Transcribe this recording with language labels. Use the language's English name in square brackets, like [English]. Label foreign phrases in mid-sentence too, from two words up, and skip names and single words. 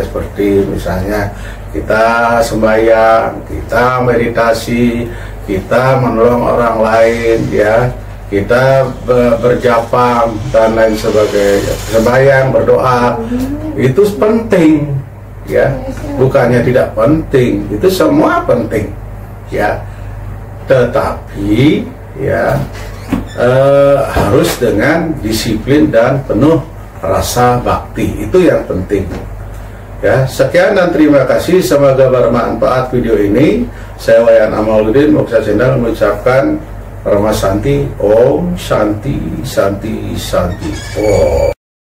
[Indonesian] Seperti misalnya kita sembahyang, kita meditasi, kita menolong orang lain, ya, kita berjapa dan lain sebagainya, sembahyang, berdoa, itu penting, ya, bukannya tidak penting, itu semua penting, ya. Tetapi ya harus dengan disiplin dan penuh rasa bakti, itu yang penting, ya. Sekian dan terima kasih, semoga bermanfaat video ini. Saya Wayan Amaluddin Moksa Sendal mengucapkan Rama Santi, [Sanskrit] Om Santi Santi Santi Om.